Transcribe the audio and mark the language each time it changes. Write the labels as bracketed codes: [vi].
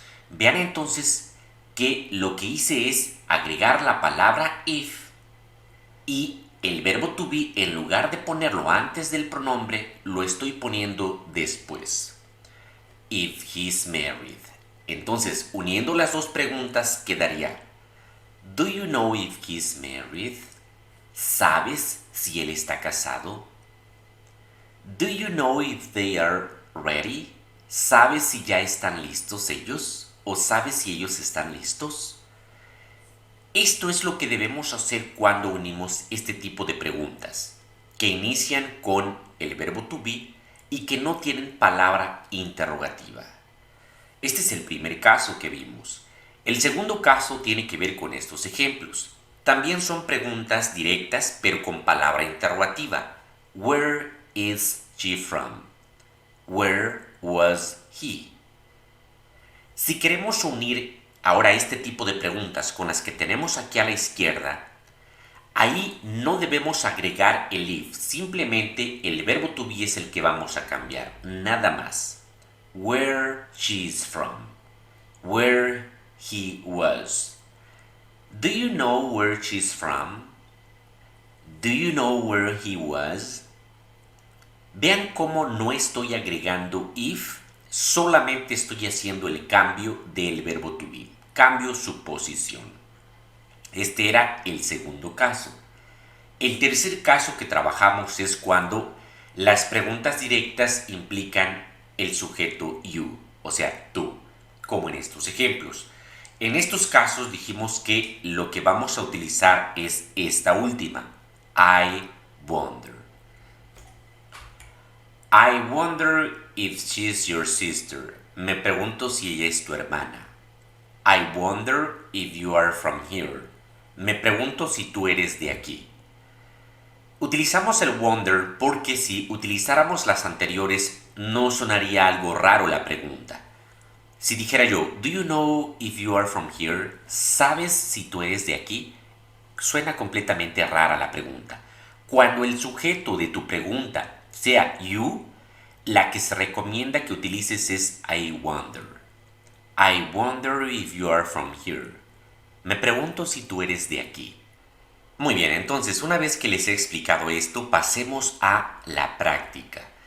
[es] Vean entonces que lo que hice es agregar la palabra if y el verbo to be, en lugar de ponerlo antes del pronombre, lo estoy poniendo después. [en] If he's married. [es] Entonces, uniendo las dos preguntas, quedaría: [en] Do you know if he's married? [es] ¿Sabes si él está casado? [en] Do you know if they are ready? [es] ¿Sabes si ya están listos ellos? ¿O sabes si ellos están listos? Esto es lo que debemos hacer cuando unimos este tipo de preguntas, que inician con el verbo to be y que no tienen palabra interrogativa. Este es el primer caso que vimos. El segundo caso tiene que ver con estos ejemplos. También son preguntas directas, pero con palabra interrogativa. [en] Where is she from? Where was he? [es] Si queremos unir ahora este tipo de preguntas con las que tenemos aquí a la izquierda, Ahí no debemos agregar el if, simplemente el verbo to be es el que vamos a cambiar, nada más. [en] Where she is from, where he was. Do you know where she's from? Do you know where he was? [es] Vean cómo no estoy agregando if, solamente estoy haciendo el cambio del verbo to be, cambio su posición. Este era el segundo caso. El tercer caso que trabajamos es cuando las preguntas directas implican el sujeto you, o sea, tú, como en estos ejemplos. En estos casos dijimos que lo que vamos a utilizar es esta última, I wonder. [en] I wonder if she's your sister. [es] Me pregunto si ella es tu hermana. [en] I wonder if you are from here. [es] Me pregunto si tú eres de aquí. Utilizamos el wonder porque si utilizáramos las anteriores no sonaría algo raro la pregunta. Si dijera yo, [en] do you know if you are from here? [es] ¿Sabes si tú eres de aquí? Suena completamente rara la pregunta. Cuando el sujeto de tu pregunta sea you, la que se recomienda que utilices es I wonder. [en] I wonder if you are from here. [es] Me pregunto si tú eres de aquí. Muy bien, entonces una vez que les he explicado esto, pasemos a la práctica.